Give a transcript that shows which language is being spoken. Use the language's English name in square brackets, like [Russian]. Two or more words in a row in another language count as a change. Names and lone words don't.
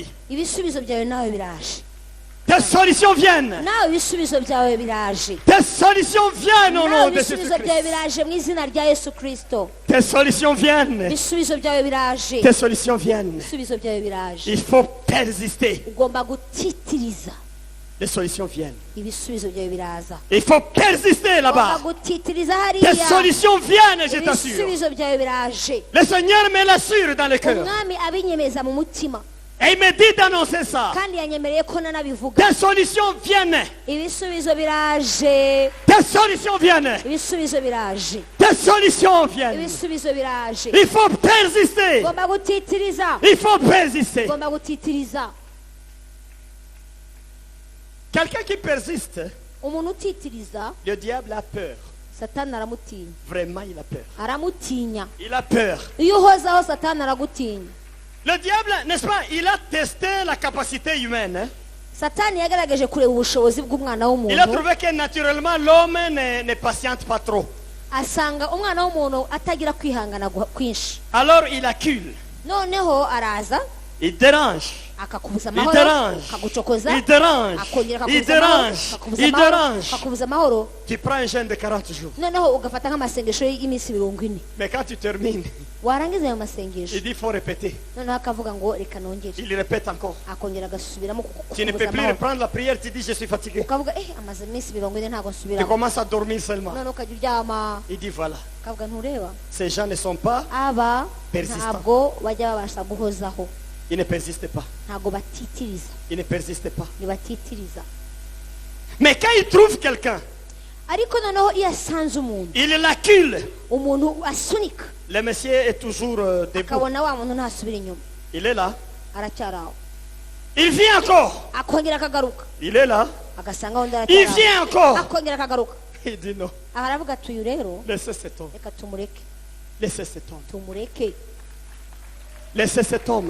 [Kinyarwanda] Ibisubizo byawe nawe biraje, [French] Tes solutions viennent. [Kinyarwanda] nawe ibisubizo byawe biraje, [French] Tes solutions viennent au [Kinyarwanda] nawe [French] nom de Jésus [Kinyarwanda] ibisubizo byawe [French] Christ. [Kinyarwanda] biraje mu izina rya Yesu Kristo. [French] Tes solutions viennent. [Kinyarwanda] Ibisubizo byawe biraje, [French] Tes solutions viennent. [Kinyarwanda] ibisubizo byawe biraje. [French] Il faut persister. [Kinyarwanda] Ugomba gutitiriza, [French] Les solutions viennent. [Kinyarwanda] ibisubizo byawe biraza. [French] Il faut persister [Kinyarwanda] Ugomba [French] là-bas. [Kinyarwanda] gutitiriza [French] Tes [Kinyarwanda] hariya, [French] solutions viennent, je t'assure. [Kinyarwanda] ibisubizo byawe biraje. [French] Le Seigneur me l'assure dans le cœur. [Kinyarwanda] Umwami abinyemeza mu mutima [French] Et il me dit d'annoncer ça. [Kinyarwanda] kandi yanyemereye ko nanabivuga. [French] Tes solutions viennent. [Kinyarwanda] Ibisubizo biraje, [French] Tes solutions viennent. [Kinyarwanda] ibisubizo biraje, [French] Tes solutions viennent. [Kinyarwanda] ibisubizo biraje. [French] Il faut persister. [Kinyarwanda] Ugomba gutitiriza, [French] Il faut persister. [Kinyarwanda] ugomba gutitiriza. [French] Quelqu'un qui persiste, [Kinyarwanda] Umuntu utitiriza [French] le diable a peur. [Kinyarwanda] Satani aramutinya, [French] Vraiment, il a peur. [Kinyarwanda] aramutinya. [French] Il a peur. [Kinyarwanda] Iyo uhozaho Satani aragutinya. [French] Le diable, n'est-ce pas, il a testé la capacité humaine. Hein? [Kinyarwanda] Satani yagaragaje kureba ubushobozi bw'umwana [French] Il a [Kinyarwanda] w'umuntu, [French] trouvé que naturellement l'homme ne patiente pas trop. [Kinyarwanda] asanga umwana w'umuntu atagira kwihangana kwinshi. [French] Alors il accule, [Kinyarwanda] Noneho araza [French] il dérange, [Kinyarwanda] akakubuza [French] il [Kinyarwanda] amahoro, [French] dérange, [Kinyarwanda] akagucokoza, [French] il dérange, [Kinyarwanda] akongera [French] il [Kinyarwanda] akakubuza amahoro, [French] dérange, [Kinyarwanda] akakubuza [French] il [Kinyarwanda] amahoro, [French] dérange. [Kinyarwanda] akakubuza amahoro. [French] Tu prends un jeûne de 40 jours. [Kinyarwanda] Noneho ugafata nk'amasengesho y'iminsi 40. [French] Mais quand tu termines, [Kinyarwanda] Warangiza ayo masengesho, [French] il dit il faut répéter. [Kinyarwanda] noneho akavuga ngo reka nongere, [French] Il répète encore. [Kinyarwanda] akongera agasubiramo [French] Tu ne [Kinyarwanda] kukubuza [French] peux plus [Kinyarwanda] amahoro. [French] reprendre la prière, tu dis je suis fatigué. [Kinyarwanda] Ukavuga amaze iminsi 40 ntabwo [French] Tu [Kinyarwanda] nsubiramo. [French] commences à dormir seulement. [Kinyarwanda] Noneho ukajya uryama, [French] Il dit voilà, [Kinyarwanda] ukavuga ntureba, [French] ces gens ne sont pas, [Kinyarwanda] aba [French] Persistant. [Kinyarwanda] ntabwo bajya babasha guhozaho, [French] ils ne persistent pas. [Kinyarwanda] ntabwo batitiriza, [French] Ils ne persistent pas. [Kinyarwanda] ntibatitiriza. [French] Mais quand il trouve quelqu'un, [Kinyarwanda] ariko noneho iyo asanze umuntu [French] il l'accule. [Kinyarwanda] umuntu asunika [French] Le monsieur est toujours debout. [Kinyarwanda] akabona wa muntu ntasubira inyuma [French] Il est là. [Kinyarwanda] aracyari aho [French] Il vient encore. [Kinyarwanda] akongera akagaruka [French] Il est là. [Kinyarwanda] agasanga undi [French] Il [Kinyarwanda] aracyari [French] vient [Kinyarwanda] aho [French] encore. [Kinyarwanda] akongera akagaruka [French] Il dit non. [Kinyarwanda] aha aravuga ati uyu rero [French] Laissez cet homme. [Kinyarwanda] reka tumureke [French] Laissez cet homme. [Kinyarwanda] tumureke [French] Laissez cet homme.